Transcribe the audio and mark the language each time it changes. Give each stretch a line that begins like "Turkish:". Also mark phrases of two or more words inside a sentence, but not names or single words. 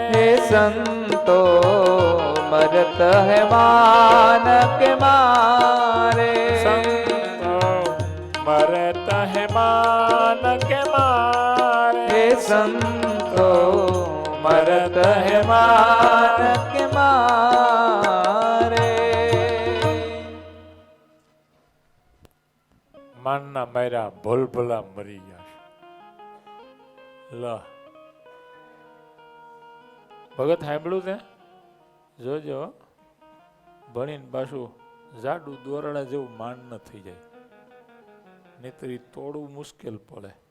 Hindi: हे संतो मरत है मान के मारे. संतो मरत है मान के मारे. हे संतो मरत है मान के मारे.
Gujarati: માનના માયરા ભોલ ભલા મરી ગયા છે. લ ભગત સાંભળ્યું તે? જોજો ભણીને પાછું જાડું દોરડા જેવું માન ન થઈ જાય, નહીતર ઈ તોડવું મુશ્કેલ પડે.